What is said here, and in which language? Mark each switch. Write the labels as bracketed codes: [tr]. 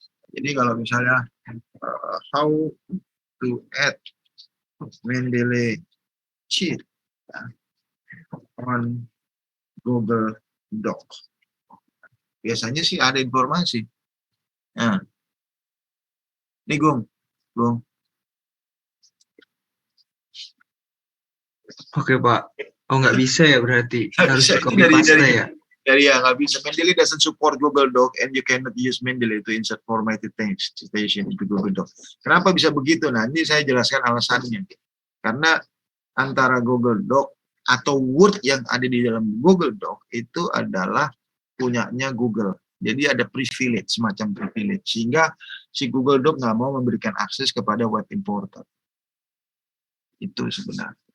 [id] Jadi kalau misalnya [en] how to add Mendeley sheet [id] ya, on Google Doc, biasanya sih ada informasi. Nah, ini Gung. Oke Pak. Oh nggak bisa ya berarti Nggak harus bisa, di itu copy paste ya. dari yang nggak bisa. [en] Mendeley doesn't support Google Doc and you cannot use Mendeley to insert formatted text citation into Google Doc. [id] Kenapa bisa begitu? Nanti saya jelaskan alasannya. Karena antara Google Doc atau Word yang ada di dalam Google Doc itu adalah punyanya Google. Jadi ada privilege, semacam privilege. Sehingga si Google Doc nggak mau memberikan akses kepada web importer. Itu sebenarnya.